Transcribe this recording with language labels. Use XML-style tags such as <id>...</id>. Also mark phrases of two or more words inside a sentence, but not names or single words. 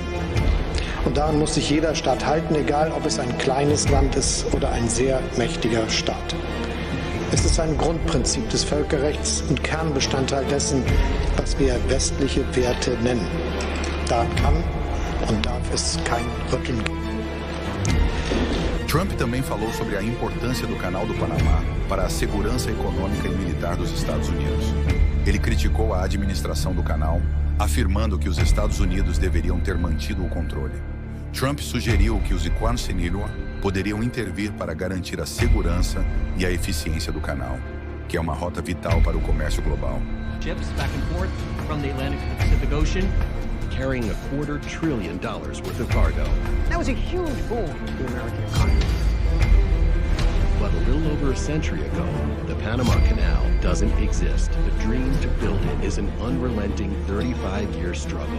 <de>Und daran muss sich jeder Staat halten, egal ob es ein kleines Land ist oder ein sehr mächtiger Staat. Es ist ein Grundprinzip des Völkerrechts und Kernbestandteil dessen, was wir westliche Werte nennen. Daran kann und darf es kein Rütteln geben.</de> <pt>Trump também falou sobre a importância do Canal do Panamá para a segurança econômica e militar dos Estados Unidos. Ele criticou a administração do canal, afirmando que os Estados Unidos deveriam ter mantido o controle. Trump sugeriu que os Iquansinilua poderiam intervir para garantir a segurança e a eficiência do canal, que é uma rota vital para o comércio global.</pt> <en>Ships back and forth from the Atlantic to the Pacific Ocean, carrying $250 billion worth of cargo. That was a huge boom to the American economy. But a little over a century ago, the Panama Canal doesn't exist. The dream to build it is an unrelenting 35-year struggle.</en>